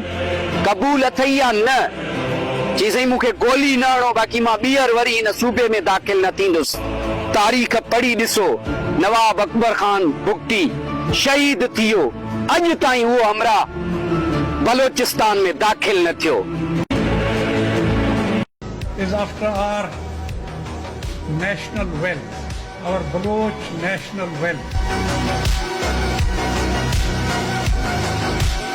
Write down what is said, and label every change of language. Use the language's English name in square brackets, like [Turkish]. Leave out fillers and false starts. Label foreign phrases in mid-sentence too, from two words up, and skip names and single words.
[Sindhi] क़बूल अथई या न? जी साईं मूंखे गोली न हणो, बाक़ी मां ॿीहर वरी हिन सूबे में दाख़िल न थींदुसि। तारीख़ पढ़ी ॾिसो, नवाब अकबर खान भुगटी शहीद थी वियो, अॼु ताईं उहो हमरा बलोचिस्तान में दाख़िल न थियो। [English] is after our national wealth, our Baloch national wealth.